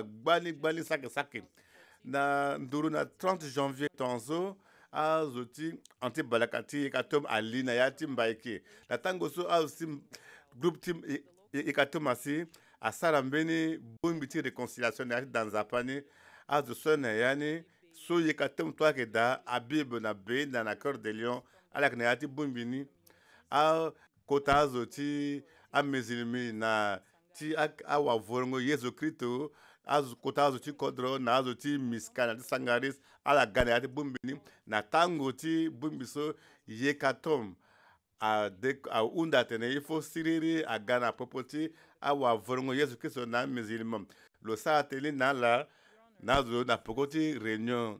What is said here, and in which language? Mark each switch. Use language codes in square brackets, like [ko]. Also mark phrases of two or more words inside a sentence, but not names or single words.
[sg] gbani sake na nduru na 30 janvier tongaso azo ti anti balaka ti ye ka tongana ali na ya ti mbaiki na tango so azo si groupe ti ye ka tongana si asara mbeni bongbi ti réconciliation na ya ti danzapa ni azo so na ya ni so ye ka tongana to ayeke da abibe na benda na cœur de lion ala yeke na ya ti bongbi ni akota azo ti amizilimi na ti awavurongo yezu kristo kota azo ti kodro na azo ti miska na ti sangaris ala ga na ya ti bongbi ni na tango ti bongbi so ye ka tongana ahunda atene [fr] il faut [sg] siriri aga na popo ti awavurongo yezu kristo na amizilimi lo sara tënë na ala na azo na poko ti réunion